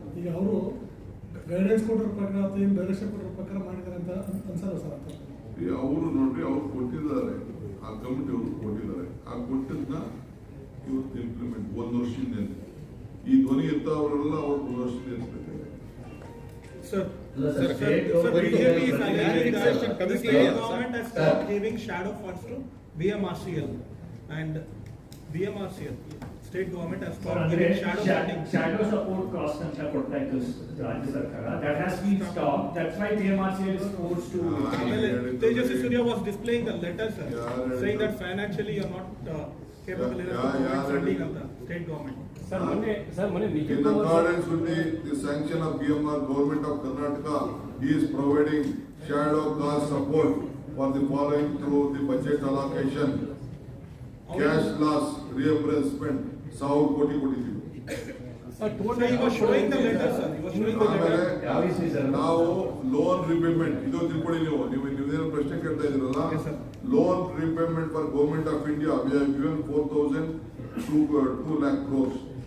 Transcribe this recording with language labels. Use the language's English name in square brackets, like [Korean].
[Kannada] ಈಗ ಅವರು ಗೈಡೆನ್ಸ್ ಕೊಟ್ಟಿರೋ ಪ್ರಕಾರ ಅಥವಾ ಏನು ಡೈರೆಕ್ಷನ್ ಕೊಟ್ಟಿರೋ ಪ್ರಕಾರ ಮಾಡಿದ್ದಾರೆ ಅಂತ ಅನ್ಸಲ್ಲ ಸರ್ ಅಂತ. ಅವರು ನೋಡ್ರಿ ಅವ್ರು ಕೊಟ್ಟಿದ್ದಾರೆ, ಆ ಕಮಿಟಿ ಅವರು ಕೊಟ್ಟಿದ್ದಾರೆ, ಆ ಕೊಟ್ಟದನ್ನ ಇವತ್ತು ಇಂಪ್ಲಿಮೆಂಟ್ 1 ವರ್ಷದಿಂದ ಈ ಧ್ವನಿ ಎತ್ತವರೆಲ್ಲ ಅವ್ರು 1 ವರ್ಷದಿಂದ ಎತ್ತಬೇಕಾಗಿದೆ. [English] Sir, BJP is alleging that the state government has stopped giving shadow funds to BMRCL and BMRCL. State government has stopped giving shadow funding. Shadow support cost [Kannada] ಅಂತ ಕೊಡ್ತಾ ಇತ್ತು ರಾಜ್ಯ ಸರ್ಕಾರ. [English] That has been stopped. That's why BMRCL is forced to. Tejasvi Surya was displaying a letter, sir, saying that financially you are not capable enough to provide funding of the state government. Sir, Mane In accordance with the sanction of BMR, Government of Karnataka is providing shadow cost support for the following through the budget allocation. Cash loss reimbursement 1,000 [Kannada] ಕೋಟಿ ಕೊಟ್ಟಿದ್ದೀವಿ. [English] He was showing the letter, sir. He was showing the letter. [Kannada] ನಾವು loan repayment ಇದು ತಿಳ್ಕೊಳ್ಳಿ. ನೀವೇನು ಪ್ರಶ್ನೆ ಕೇಳ್ತಾ ಇದ್ದೀರಲ್ಲ, [English] Loan repayment for government of India we have given 4,2 lakh crores.